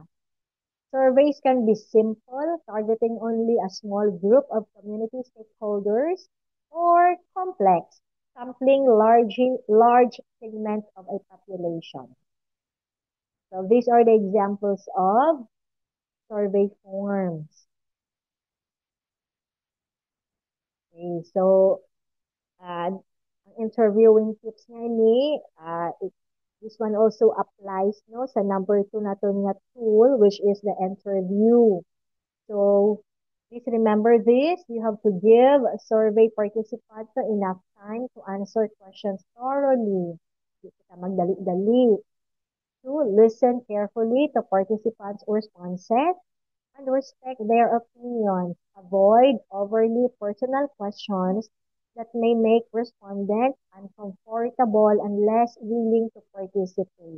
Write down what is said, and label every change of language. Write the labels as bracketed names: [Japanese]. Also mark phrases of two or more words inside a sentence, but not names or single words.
[English] Surveys can be simple, targeting only a small group of community stakeholders, or complex, sampling large segments of a population. So these are the examples of survey forms. Okay, so interviewing tips nga ni, this one also applies [Filipino] sa number 2 natin nga [English] tool, which is the interview. So please remember this, you have to give survey participants enough time to answer questions thoroughly. [Filipino] Hindi kita magdali-dali. [English] To listen carefully to participants' responses and respect their opinions. Avoid overly personal questions that may make respondents uncomfortable and less willing to participate.